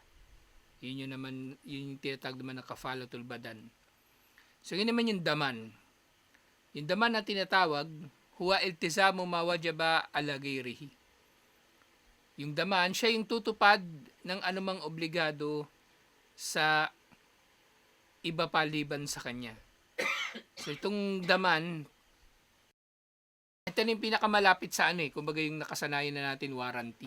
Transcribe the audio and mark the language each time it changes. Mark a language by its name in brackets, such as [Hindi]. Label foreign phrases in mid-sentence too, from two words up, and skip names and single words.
[Filipino] Yun yung tinatawag naman ng [Arabic] كفالة البدن. [Filipino] So yun naman yung daman. Yung daman na tinatawag, [Arabic] هو التزام ما وجب على غيره. [Filipino] Yung daman, siya yung tutupad ng anumang obligado sa iba paliban sa kanya. So itong daman, ito na yung pinakamalapit sa kumbaga yung nakasanayan na natin, warranty.